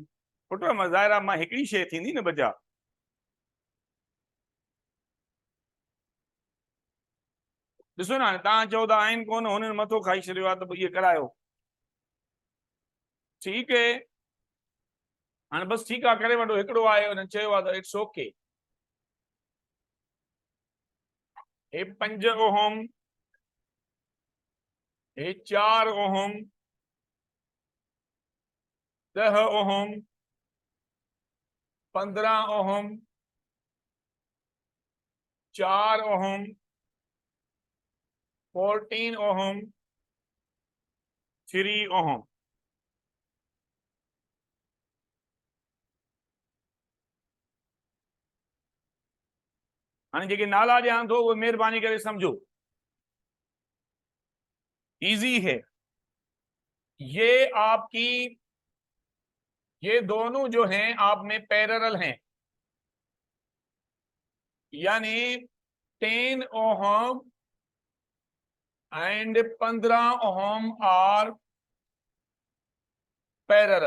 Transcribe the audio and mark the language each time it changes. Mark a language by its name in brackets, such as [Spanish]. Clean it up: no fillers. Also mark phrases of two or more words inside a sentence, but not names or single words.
[Sindhi] पुट ज़ाहिर आहे मां हिकिड़ी शइ थींदी न बचा। ॾिसो न, हाणे तव्हां चओ था आहिनि कोन, हुननि मथो खाई छॾियो आहे, त पोइ इहे करायो। ठीकु है, हाणे बसि ठीकु आहे, करे वठो। हिकिड़ो आहे हुन चयो आहे त [English] it's okay. [Sindhi] हे 5 ओहम, हे 4 ओहम, 10 ओहम, 15 ओहम, 4 ओहम, 14 ओहम, 3 ओहम। हाणे जेके नाला ॾियां थो उहे महिरबानी करे समझो, इजी है। [Hindi] ये आपकी, ये दोनों जो हैं आप में पैरेलल हैं, यानी [English] 10 ohm and 15 ohm are parallel.